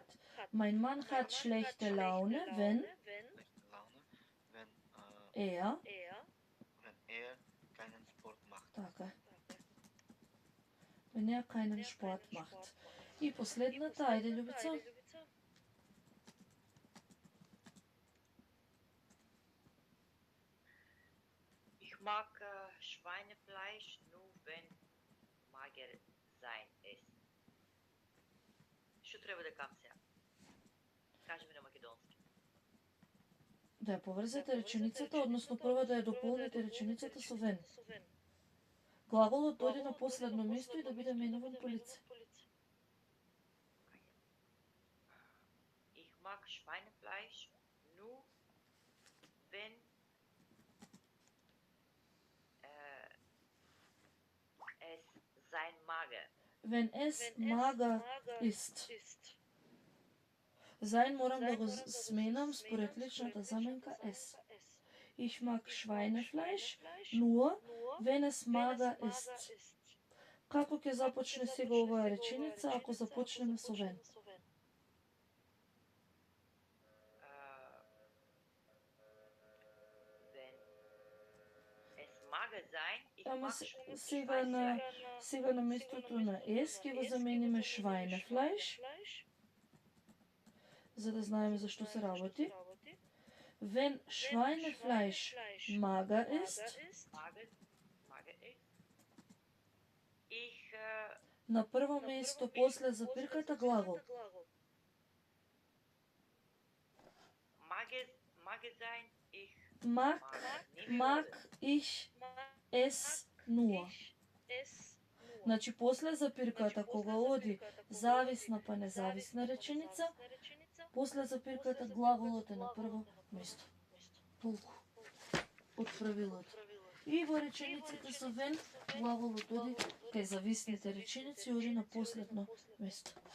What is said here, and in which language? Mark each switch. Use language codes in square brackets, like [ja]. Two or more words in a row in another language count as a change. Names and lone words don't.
[de] Mein Mann hat schlechte Laune, wenn Schlechte Laune, wenn er keinen Sport macht. [mk] Така. [de] Wenn er keinen Sport macht. [mk] И последната, ајде Љубица. [de] Ich mag Schweinefleisch nur wenn mager sein ist. [mk] Што треба да кажам сега? Кажи ми на македонски. Да ја поврзете реченицата, односно прво да ја дополните реченицата со вен. Глаголот дојде на последно место и да биде менуван по лице. [de] Ich mag Schweinefleisch nur wenn es sein mager. Wenn es mager ist. Sein [mk] морам да го сменам според личната заменка es. [de] Ich mag Schweinefleisch nur wenn es mager ist. [mk] Како ќе започне сега оваа реченица ако започнеме со вен? [de] Wenn es mager sein, ich [mk] Ама [de] mag [mk] сега на местото на es ќе го замениме Schweinefleisch, за да знаеме за што се работи. [de] Wenn Schweinefleisch mager ist, [mk] на прво место после запирката глагол. [de] Mag ich es nur. [mk] Значи после запирката кога оди зависна па независна реченица, после запирката глаголот е на прво место. Толку од правилото. И во речениците со вен глаголот оди кај зависните реченици оди на последно место.